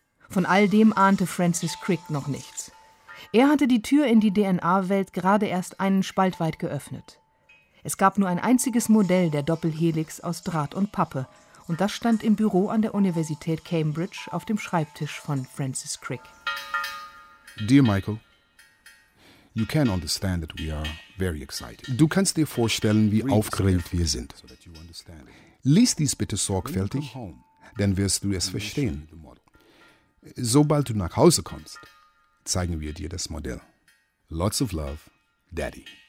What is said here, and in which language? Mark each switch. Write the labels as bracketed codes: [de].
[de] Von all dem ahnte Francis Crick noch nichts. Er hatte die Tür in die DNA-Welt gerade erst einen Spalt weit geöffnet. Es gab nur ein einziges Modell der Doppelhelix aus Draht und Pappe. Und das stand im Büro an der Universität Cambridge auf dem Schreibtisch von Francis Crick. [en] Dear Michael, you can understand that we are very excited. [de] Du kannst dir vorstellen, wie aufgeregt wir sind. Lies dies bitte sorgfältig, dann wirst du es verstehen. Sobald du nach Hause kommst, zeigen wir dir das Modell. [en] Lots of love, Daddy.